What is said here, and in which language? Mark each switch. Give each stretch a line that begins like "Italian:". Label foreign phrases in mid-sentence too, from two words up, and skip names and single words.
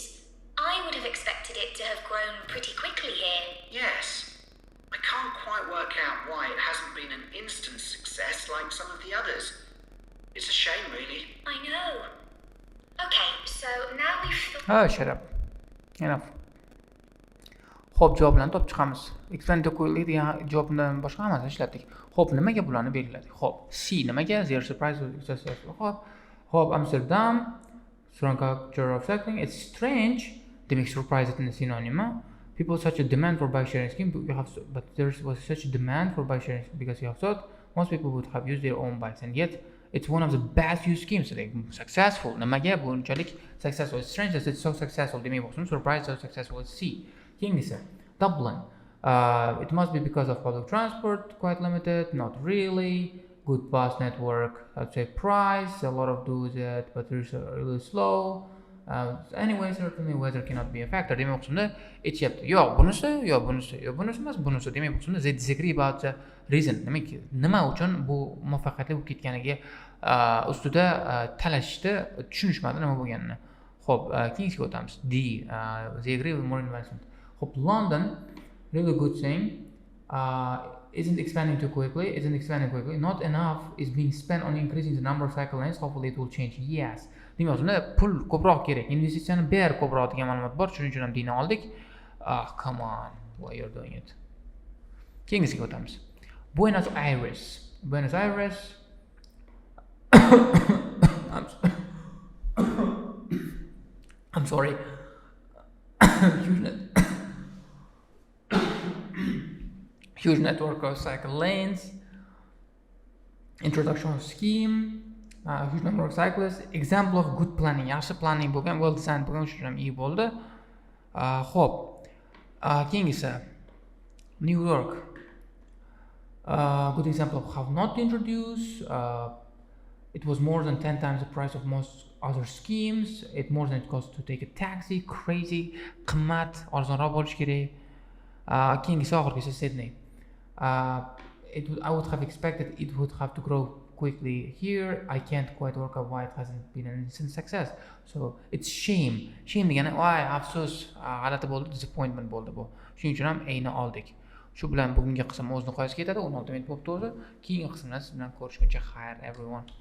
English: I would have expected it to have grown pretty quickly here. Yes. I can't quite work out why it hasn't been an instant success like some of the others. It's a shame, really. I know. Okay, so now we've Shut up. Enough.
Uzbek: Xo'p, javoblarni topib chiqamiz.
English: Expand to quickly
Uzbek: degan javobdan boshqa hammasini ishlatdik. Xo'p, nimaga bularni belgiladik? Xo'p, C nimaga?
English: Zero surprise successful. Xo'p, Amsterdam, strong culture of cycling. It's strange. Demak, surprise is synonym. People such a demand for bike sharing scheme, but there was such a demand for bike sharing because you have thought most people would have used their own bikes, and yet it's one of the best used schemes. Like successful.
Uzbek: Nimaga bunchalik successful?
English: It's strange that it's so successful.
Uzbek: Demak, bo'lsin,
English: surprise so successful. It's C. Keyingisi, Dublin. It must be because of public transport quite limited, not really. Good bus network, I'd say price, a lot of do it, but it's really slow. Anyway, certainly weather cannot be a factor.
Uzbek: Demak, bu qismda aytyapti, yo bunisi emas, bunisi. Demak, bu qismda
English: they disagree about the reason.
Uzbek: Demak, nima uchun bu muvaffaqiyatli bo'lib ketganiga ustida talashishdi, tushunishmadi nima bo'lganini. Xo'p, keyingiga o'tamiz.
English: D, they agree with more investment. Xo'p, London, really good thing. Isn't expanding too quickly. Not enough is being spent on increasing the number of cycle lanes. Hopefully it will change. Yes.
Uzbek: Demak, unda pul ko'proq kerak. Investitsiyani ber ko'proq degan ma'lumot bor. Shuning uchun ham dini oldik.
English: Come on. Why you're doing it?
Uzbek: Keyingisiga o'tamiz.
English: Buenos Aires. I'm sorry. Huge network of cycle lanes, introduction of scheme, huge number of cyclists, example of good planning,
Uzbek: yaxshi planning bo'lgan,
English: well designed
Uzbek: bo'lgan, shuning ham iyi bo'ldi. Xo'p, keyingisi New York.
English: Good example of how not to introduce. It was more than 10 times the price of most other schemes. It more than it costs to take a taxi. Crazy,
Uzbek: qimmat, arzonroq bo'lishi kerak. Keyingisi oxirgisi Sydney.
English: I would have expected it would have to grow quickly here. I can't quite work out why it hasn't been an instant success. So it's shame
Uzbek: degani voy afsus, g'alati bo'ldi, disappointment bo'ldi bu. Shuning uchun ham A'ni oldik. Shu bilan bugungi qism o'z nihoyasiga yetadi. 16 minut bo'libdi o'zi. Keyingi qismda siz bilan ko'rishguncha xayr everyone.